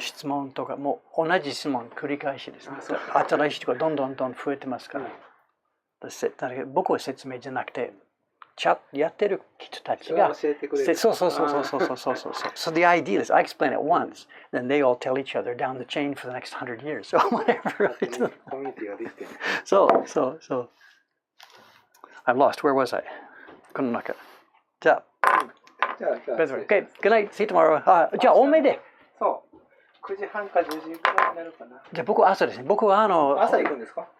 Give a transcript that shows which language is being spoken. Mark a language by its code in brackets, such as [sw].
[ja] 質問とかもう同じ質問繰り返しですね。新しい人がどんどん増えてますから。僕は説明じゃなくて、やってる人たちが教えてくれる。そう。 [en] So the idea is I explain it once, then they all tell each other down the chain for the next 100 years. So whatever. [ja] コミュニティができてる。そう。 [en] I'm lost. Where was I? [ja] この中。じゃあ。 [en] Okay. Good night. See you tomorrow. [ja] じゃあ多めで。そう。 9時半か10時くらいになるかな。じゃあ僕は朝ですね。僕は朝行くんですか？